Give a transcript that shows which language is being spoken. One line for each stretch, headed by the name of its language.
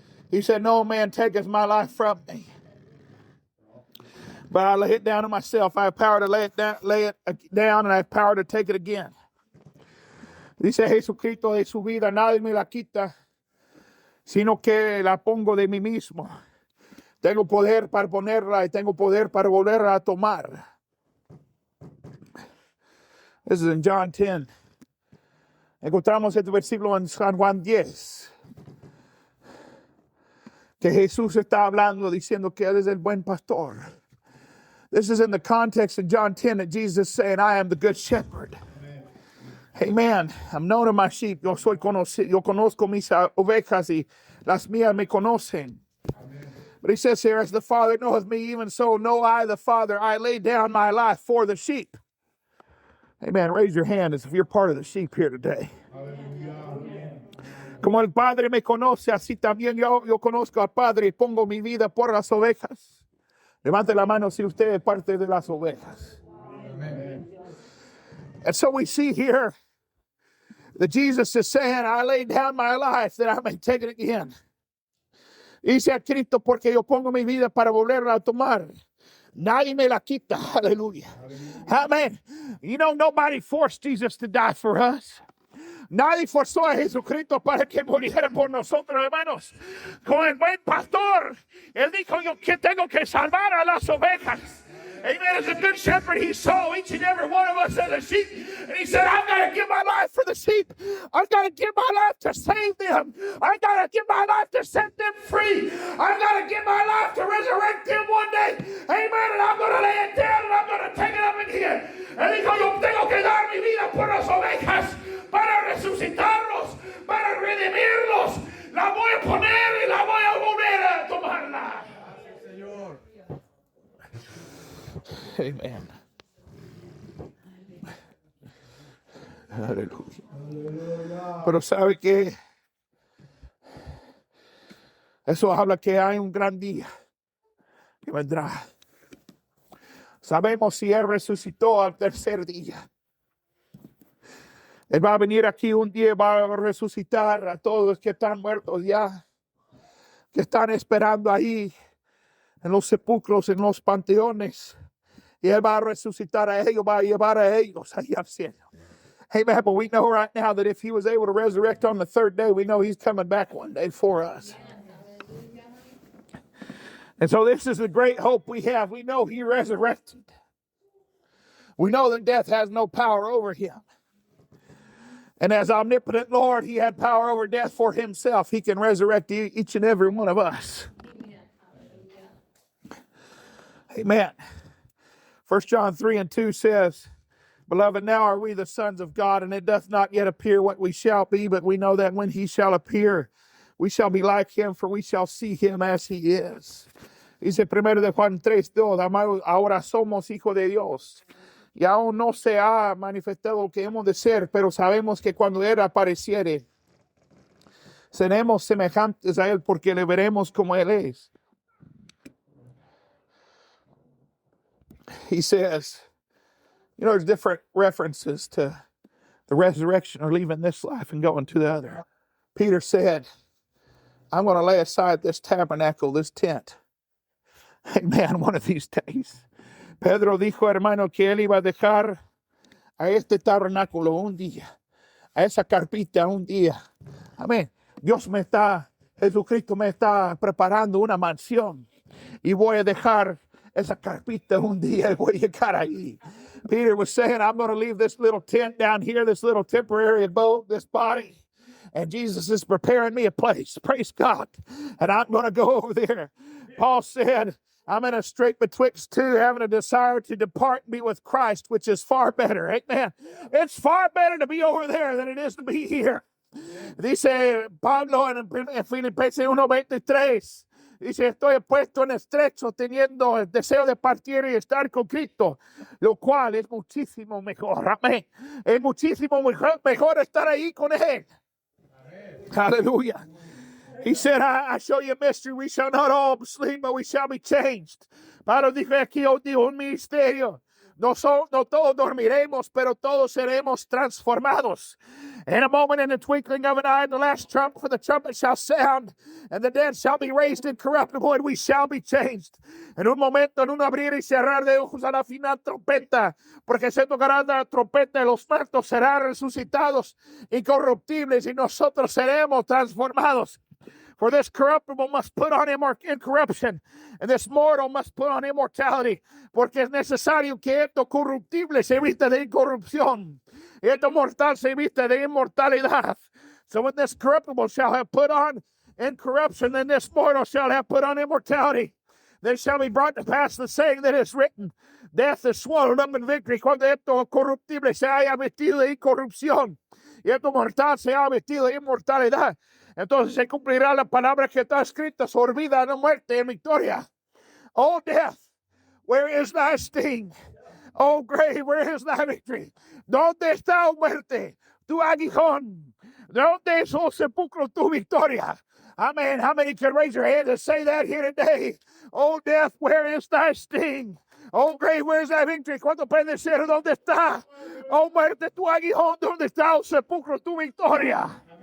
English: He said, no man taketh my life from me, but I lay it down to myself. I have power to lay it down, and I have power to take it again.
Spanish: Dice Jesucristo, de su vida nadie me la quita, sino que la pongo de mí mismo. Tengo poder para ponerla y tengo poder para volverla a tomar.
English: This is in John 10.
Spanish: Encontramos este versículo en San Juan 10. Que Jesús está hablando, diciendo que Él es el buen pastor.
English: This is in the context of John 10 that Jesus is saying, I am the good shepherd. Amen. I'm known to my sheep.
Spanish: Yo conozco mis ovejas y las mías me conocen.
English: But he says here, as the Father knoweth me, even so know I the Father. I lay down my life for the sheep. Amen. Raise your hand as if you're part of the sheep here today.
Spanish: Como el Padre me conoce, así también yo conozco al Padre y pongo mi vida por las ovejas. Levante la mano si usted es parte de las ovejas. Amen.
English: And so we see here that Jesus is saying, I lay down my life that I may take it again.
Spanish: Dice a Cristo, porque yo pongo mi vida para volverla a tomar. Nadie me la quita. Hallelujah. Amen.
English: You know, nobody forced Jesus to die for us.
Spanish: Nadie forzó a Jesucristo para que muriera por nosotros, hermanos. Como el buen pastor, Él dijo, yo que tengo que salvar a las ovejas. Amen.
English: As a good shepherd, he saw each and every one of us as a sheep. And he said, I've got to give my life for the sheep. I've got to give my life to save them. I've got to give my life to set them free. I've got to give my life to resurrect them one day. Amen. And I'm going to lay it down and I'm going to take it up again.
Spanish: Él dijo, yo tengo que dar mi vida por las ovejas para resucitarlos, para redimirlos. La voy a poner y la voy a volver a tomarla. Señor. Amen. Aleluya. Pero sabe que eso habla que hay un gran día que vendrá. Sabemos si Él resucitó al tercer día. Él va a venir aquí un día y va a resucitar a todos los que están muertos ya, que están esperando ahí en los sepulcros, en los panteones. Y Él va a resucitar a ellos, va a llevar a ellos ahí al cielo. Amen.
English: But we know right now that if He was able to resurrect on the third day, we know He's coming back one day for us. And so this is the great hope we have. We know He resurrected. We know that death has no power over Him. And as omnipotent Lord, He had power over death for Himself. He can resurrect each and every one of us. Amen. 1 John 3:2 says, Beloved, now are we the sons of God, and it doth not yet appear what we shall be, but we know that when He shall appear, we shall be like Him, for we shall see Him as He is.
Spanish: Dice 1 de Juan 3:2, amados, ahora somos hijos de Dios. Y aún no se ha manifestado lo que hemos de ser, pero sabemos que cuando Él apareciere, seremos semejantes a Él, porque le veremos como Él es.
English: He says, you know, there's different references to the resurrection or leaving this life and going to the other. Peter said, I'm going to lay aside this tabernacle, this tent. Amen, one of these days.
Spanish: Pedro dijo, hermano, que él iba a dejar a este tabernáculo un día, a esa carpita un día. Amén. Jesucristo me está preparando una mansión y voy a dejar esa carpita un día y voy a llegar ahí.
English: Peter was saying, I'm going to leave this little tent down here, this little temporary abode, this body. And Jesus is preparing me a place. Praise God. And I'm going to go over there. Paul said, I'm in a strait betwixt two, having a desire to depart and be with Christ, which is far better. Amen. It's far better to be over there than it is to be here.
Spanish: Dice Pablo en Filipenses 1:23. Dice, estoy puesto en estrecho, teniendo el deseo de partir y estar con Cristo, lo cual es muchísimo mejor. Amén. Es muchísimo mejor estar ahí con Él. Hallelujah.
English: He said, I show you a mystery. We shall not all sleep, but we shall be changed.
Spanish: Pablo dijo aquí, os digo un misterio. No todos dormiremos, pero todos seremos transformados.
English: In a moment, in the twinkling of an eye, the last trump, for the trumpet shall sound, and the dead shall be raised incorruptible, and we shall be changed.
Spanish: En un momento, en un abrir y cerrar de ojos a la final trompeta, porque se tocará la trompeta y los muertos serán resucitados incorruptibles, y nosotros seremos transformados.
English: For this corruptible must put on incorruption, and this mortal must put on immortality.
Spanish: Porque es necesario que esto corruptible se vista de incorrupción, y esto mortal se vista de inmortalidad.
English: So when this corruptible shall have put on incorruption, then this mortal shall have put on immortality. Then shall be brought to pass the saying that is written, death is swallowed up in victory.
Spanish: Cuando esto corruptible se haya vestido de incorrupción, y esto mortal se haya vestido de inmortalidad, entonces se cumplirá la palabra que está escrita, sobre vida, no muerte, en victoria.
English: Oh death, where is thy sting? Oh grave, where is thy victory?
Spanish: ¿Dónde está, oh muerte, tu aguijón? ¿Dónde es, oh sepulcro, tu victoria? Amen.
English: How many can raise your hand and say that here today? Oh death, where is thy sting? Oh grave, where is thy victory?
Spanish: ¿Cuánto pueden decir dónde está? Oh muerte, tu aguijón, ¿dónde está, oh sepulcro, tu victoria?